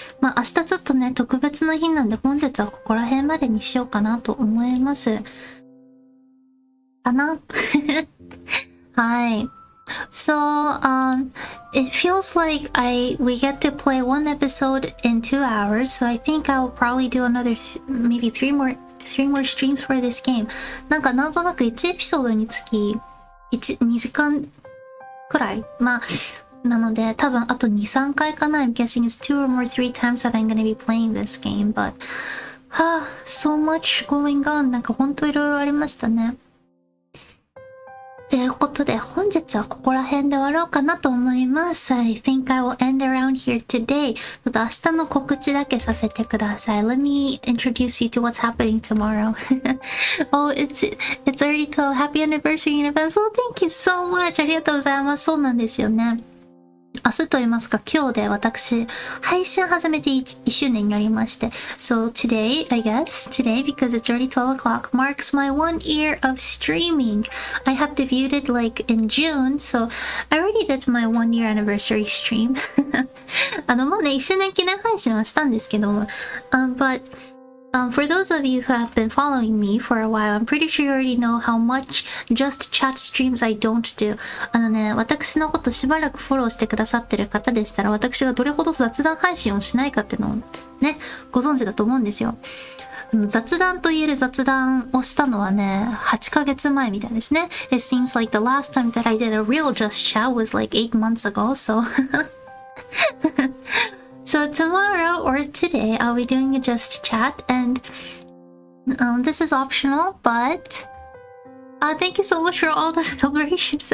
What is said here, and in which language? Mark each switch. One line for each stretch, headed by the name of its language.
Japanese: まあ明日ちょっとね、特別な日なんで、本日はここら辺までにしようかなと思います。かなはい。
English: So, it feels like we get to play one episode in 2 hours, so I think I'll probably do another, maybe 3 more streams for this game.
Japanese: なんとなく1エピソードにつき2時間くらい。まあ、なので多分あと2、3回かな。
English: I'm guessing it's 2 or more 3 times that I'm gonna be playing this game, but, so much going on.
Japanese: なんかほんといろいろありましたね。ということで、本日はここら辺で終わろうかなと思います。
English: I think I will end around here today.
Japanese: ちょっと明日の告知だけさせてください。
English: Let me introduce you to what's happening tomorrow. Oh, it's already till happy anniversary in advance. Well, thank you so much.
Japanese: ありがとうございます。そうなんですよね。明日と言いますか、今日で私、配信始めて 1周年になりまして。
English: So today, I guess, today, because it's already 12 o'clock, marks my 1 year of streaming. I have debuted it like in June, so I already did my 1 year anniversary stream.
Japanese: まあね、1周年記念配信はしたんですけども、
English: but for those of you who have been following me for a while, I'm pretty sure you already know how much just chat streams I don't do.
Japanese: ね、私のことしばらくフォローしてくださってる方でしたら、私がどれほど雑談配信をしないかっていうのをね、ご存知だと思うんですよ。雑談と言える雑談をしたのはね、8ヶ月前みたいですね。
English: It seems like the last time that I did a real just chat was like 8 months ago, so... So tomorrow or today, I'll be doing a just chat, and this is optional, but thank you so much for all the celebrations.